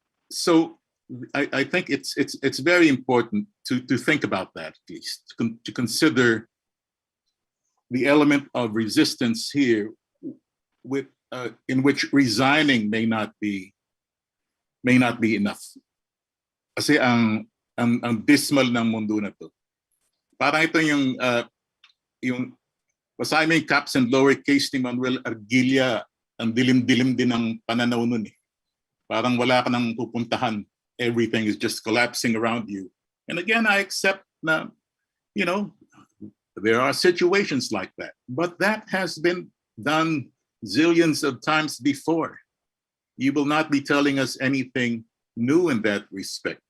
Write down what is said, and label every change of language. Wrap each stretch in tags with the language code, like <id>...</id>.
<en>So I think it's very important to think about that, at least, to consider the element of resistance here in which resigning may not be enough.</en> <tl>Kasi ang dismal ng mundo na to. Parang ito yung basahin mo yung caps and lowercase ni Manuel Argilla, ang dilim-dilim din ng pananaw nun eh. Parang wala ka nang pupuntahan.</tl> <en>Everything is just collapsing around you. And again, I accept na, there are situations like that. But that has been done zillions of times before. You will not be telling us anything new in that respect.</en>